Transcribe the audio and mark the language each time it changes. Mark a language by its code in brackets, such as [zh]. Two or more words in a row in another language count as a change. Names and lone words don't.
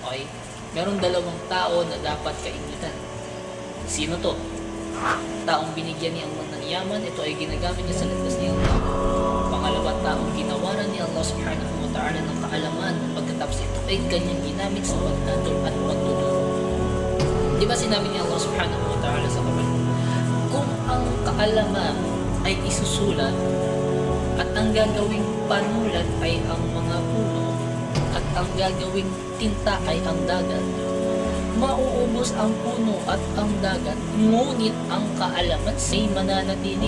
[tl] Okay? Merong dalawang tao na dapat kainitan. Sino to? Taong binigyan ni Allah ng yaman, ito ay ginagamit niya sa landas ni Allah. Pangalawa, taong ginawaran ni [ar] الله سبحانه وتعالى [tl] ng kaalaman, pagkatapos ito ay kanyang ginamit sa pagtuturo at pagtuturo. Di ba sinabi ni [ar] الله سبحانه وتعالى [tl] sa Quran, kung ang kaalaman ay isusulat at ang gagawing panulat ay ang mga puno at ang gagawing tinta ay ang dagat, mauubos ang puno at ang dagat, ngunit ang kaalaman ay mananatili.